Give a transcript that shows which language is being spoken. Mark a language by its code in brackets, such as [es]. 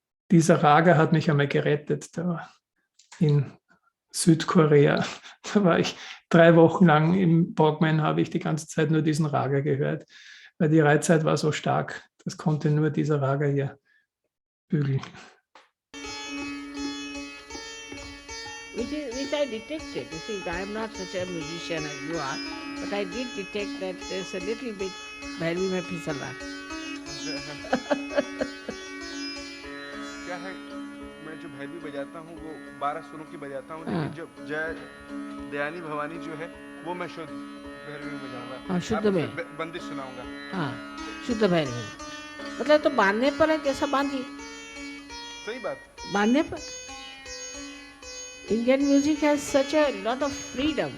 [de] Dieser Raga hat mich einmal gerettet, da in Südkorea. Da war ich 3 Wochen lang im Bogman, habe ich die ganze Zeit nur diesen Raga gehört, weil die Reizzeit war so stark, das konnte nur dieser Raga hier bügeln. [en] Which I detected. You see, I am not such a musician as you are, but I did detect that there's a little bit Bhairavi [hi] mein pisala. क्या है, मैं जो भैरवी बजाता हूँ वो 12 सुरों की बजाता हूँ, लेकिन जब जय दयानी भवानी जो है वो मैं शुद्ध भैरवी में बजाऊंगा। हाँ, शुद्ध में बंदिश सुनाऊंगा। हाँ, शुद्ध भैरवी। मतलब तो बांधने पर है, कैसा बांधिए? सही बात। बांधने पर [en] Indian music has such a lot of freedom.